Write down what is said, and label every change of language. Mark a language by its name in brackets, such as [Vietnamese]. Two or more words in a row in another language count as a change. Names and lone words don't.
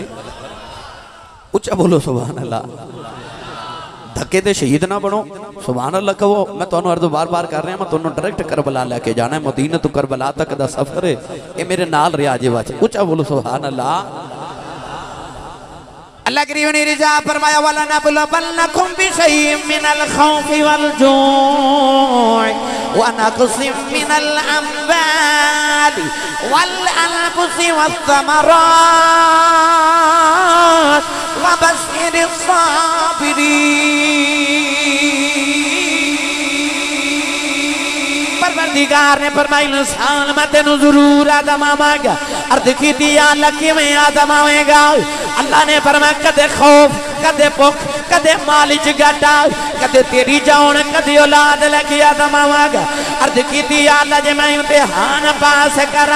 [Punjabi] اُچا بولو [Arabic] سبحان الله. [Punjabi] دھکے دے شہید نہ بنو, [Arabic] سبحان الله [Punjabi] کہو. میں تہانوں عرض بار بار کر رہا، میں تہانوں ڈائریکٹ کربلا لے کے جانا ہے. مدینہ تو کربلا تک دا سفر ہے، یہ میرے نال ریا جے وچ. اُچا بولو [Arabic] سبحان الله. [Punjabi] اللہ کریم نے رضا فرمایا [Arabic] ولنبلونكم بشيء من الخوف والجوع ونقص من الأموال والأنفس والثمرات وبشر الصابرين. [Punjabi] پروردگار نے فرمایا انسان میں تینوں ضرور آزماواں گا. عرض کی تھی اللہ کِویں آزماوے گا؟ اللہ نے فرمایا کدے خوف، کدے بھکھ، کدے مال چ گھاٹا، کدے تیری جان، کدے اولاد لے کے آزماواں گا. عرض کی تھی اللہ جے میں امتحان پاس کرا.